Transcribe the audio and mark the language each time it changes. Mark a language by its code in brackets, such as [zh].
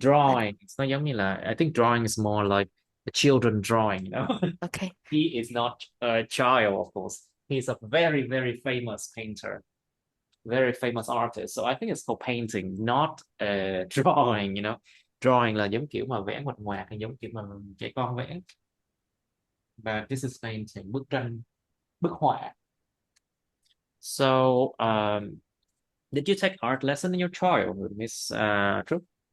[en] Drawing, [vi] nó giống như là, [en] I think drawing is more like a children drawing, you know. okay. He is not a child, of course. He's a very, very famous painter, very famous artist. So I think it's called painting, not drawing, you know. [vi] Drawing là giống kiểu mà vẽ ngoạch ngoạc, hay giống kiểu mà trẻ con vẽ. [en] But this is painting, [vi] bức tranh, bức họa. [en] So, did you take art lesson in your childhood, Miss Trúc?